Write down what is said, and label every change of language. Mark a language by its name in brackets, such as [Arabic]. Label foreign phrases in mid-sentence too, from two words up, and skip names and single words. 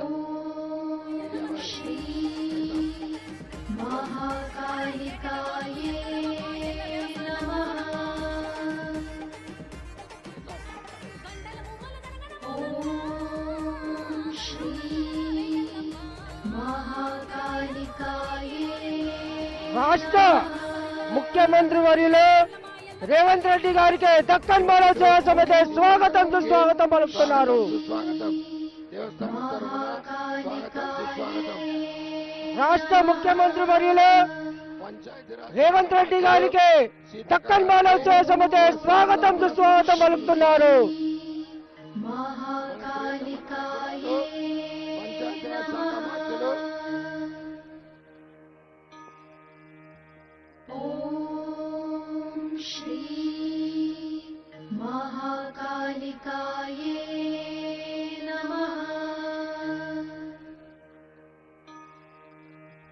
[Sanskrit] ॐ श्री महाकालिकाये नमः ॐ श्री महाकालिकाये [Telugu] రాష్ట్ర ముఖ్యమంత్రి వర్యులు రేవంత్ రెడ్డి గారికి దక్కన్ మానవ సేవా సమితి స్వాగతం సుస్వాగతం పలుకుతున్నారు. సుస్వాగతం. దేవస్థానం తరపున స్వాగతం సుస్వాగతం. రాష్ట్ర ముఖ్యమంత్రి వర్యులు పంచాయతీరాజ్ రేవంత్ రెడ్డి గారికి దక్కన్ మానవ సేవా సమితి స్వాగతం సుస్వాగతం పలుకుతున్నారు. [Sanskrit] महाकालिकाये [Telugu] పంచాయతీరాజ్ శాఖ మంత్రులు [Sanskrit] ॐ श्री महाकालिकाये नमः ॐ